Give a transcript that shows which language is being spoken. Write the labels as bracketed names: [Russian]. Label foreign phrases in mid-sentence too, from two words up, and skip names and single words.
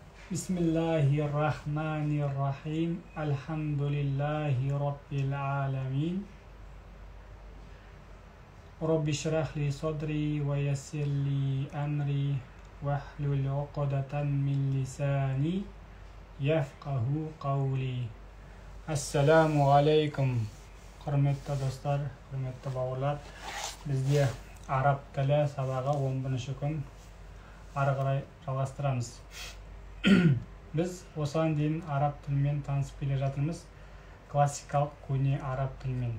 [Arabic] بسم الله الرحمن الرحيم. الحمد لله رب العالمين. رب اشرح لي صدري ويسر لي أمري واحلل عقدة من لساني يفقهوا قولي. السلام عليكم. [Kazakh] Құрметті достар, құрметті бауырлар, бізде араб тілі сабағы 11-ші күн ары қарай жалғастырамыз. Біз осыған дейін араб тілімен танысып келе жатырмыз, классикалық көне араб тілімен.